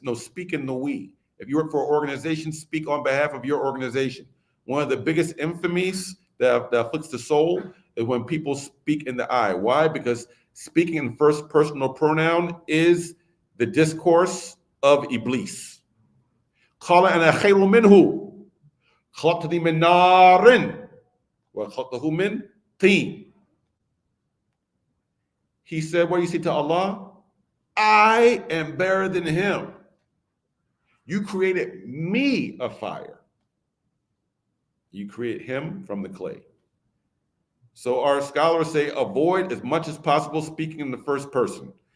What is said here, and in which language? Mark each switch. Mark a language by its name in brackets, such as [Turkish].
[English] No, speak in the we. If you work for an organization, speak on behalf of your organization. One of the biggest infamies that afflicts the soul is when people speak in the I. Why? Because speaking in first personal pronoun is the discourse of Iblis. [Arabic] قال أنا خير منه خلقتني من نار وخلقته من طين. [English] He said, what do you say to Allah? I am better than him. You created me a fire. You create him from the clay. So our scholars say avoid as much as possible speaking in the first person.